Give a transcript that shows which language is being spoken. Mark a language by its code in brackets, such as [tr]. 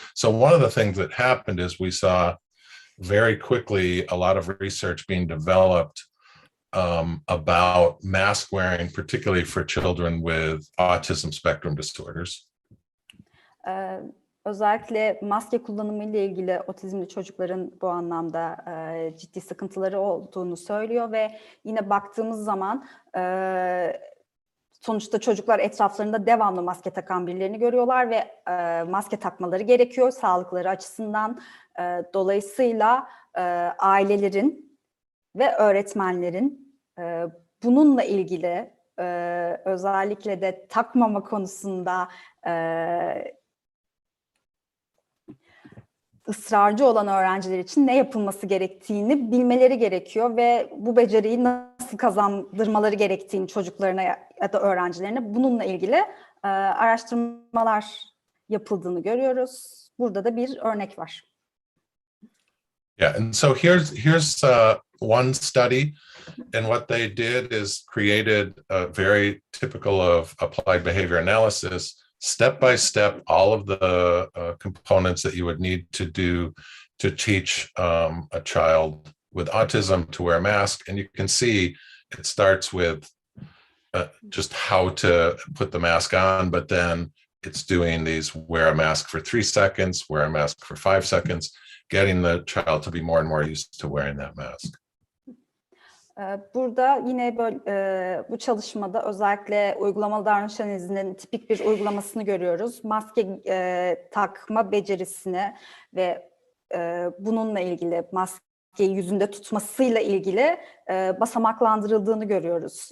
[en] So one of the things that happened is we saw very quickly a lot of research being developed about mask wearing, particularly for children with autism spectrum disorders. [tr] Özellikle maske kullanımı ile ilgili otizmli çocukların bu anlamda ciddi sıkıntıları olduğunu söylüyor ve yine baktığımız zaman sonuçta çocuklar etraflarında devamlı maske takan birilerini görüyorlar ve maske takmaları gerekiyor sağlıkları açısından. Dolayısıyla ailelerin ve öğretmenlerin bununla ilgili özellikle de takmama konusunda ısrarcı olan öğrenciler için ne yapılması gerektiğini bilmeleri gerekiyor ve bu beceriyi nasıl kazandırmaları gerektiğini çocuklarına ya da öğrencilerine bununla ilgili araştırmalar yapıldığını görüyoruz. Burada da bir örnek var. [en] Yeah, and so here's one study, and what they did is created very typical of applied behavior analysis, step by step, all of the components that you would need to do to teach a child with autism to wear a mask. And you can see it starts with just how to put the mask on, but then it's doing these wear a mask for 3 seconds, wear a mask for 5 seconds, getting the child to be more and more used to wearing that mask. [tr] Burada yine böyle, bu çalışmada özellikle uygulamalı davranış analizinin tipik bir uygulamasını görüyoruz. Maske takma becerisini ve bununla ilgili maskeyi yüzünde tutmasıyla ilgili basamaklandırıldığını görüyoruz.